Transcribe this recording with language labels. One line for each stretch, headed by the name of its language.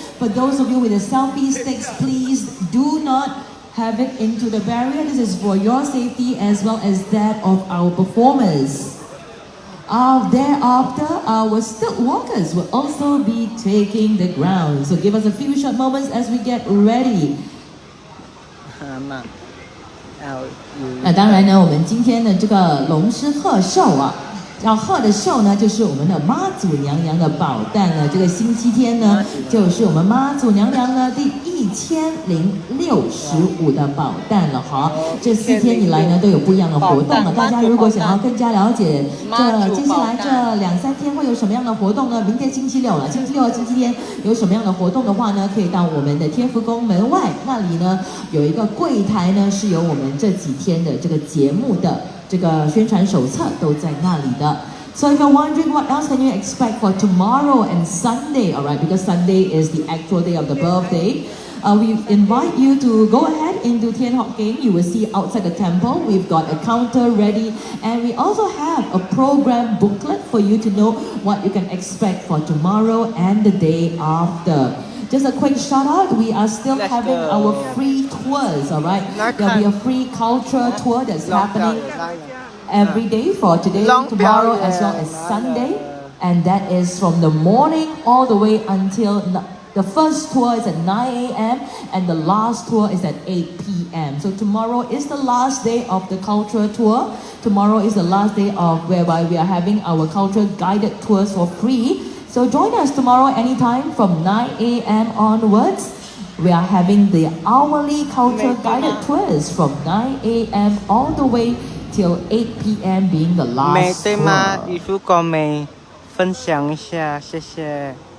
English: For those of you with the selfie sticks, please do not have it into the barrier. This is for your safety as well as that of our performers. Thereafter, our stilt walkers will also be taking the ground. So give us a few short moments as we get ready.
Chinese: 那当然呢，我们今天的这个龙狮贺寿啊，要贺的寿呢，就是我们的妈祖娘娘的宝诞了。这个星期天呢，就是我们妈祖娘娘呢第1065的宝诞了哈。这4天以来呢，都有不一样的活动了。大家如果想要更加了解接下来这2-3天会有什么样的活动呢？明天星期六了，星期六和星期天有什么样的活动的话呢，可以到我们的天福宫门外那里呢，有一个柜台呢，是有我们这几天的这个节目的这个宣传手册都在那里的。
English: So if you're wondering what else can you expect for tomorrow and Sunday, alright, because Sunday is the actual day of the birthday, we invite you to go ahead into Tian Hock Keng. You will see outside the temple, we've got a counter ready, and we also have a program booklet for you to know what you can expect for tomorrow and the day after. Just a quick shout out, we are still having our free tours, alright? There'll be a free culture tour that's happening every day for today, tomorrow, as well as Sunday. And that is from the morning all the way until the first tour is at 9 a.m. and the last tour is at 8 p.m. So tomorrow is the last day of the cultural tour. Tomorrow is the last day of whereby we are having our cultural guided tours for free. So join us tomorrow anytime from 9 a.m. onwards. We are having the hourly cultural guided tours from 9 a.m. all the way till 8 p.m. being the last tour.
Chinese: 衣服过没分享一下，谢谢。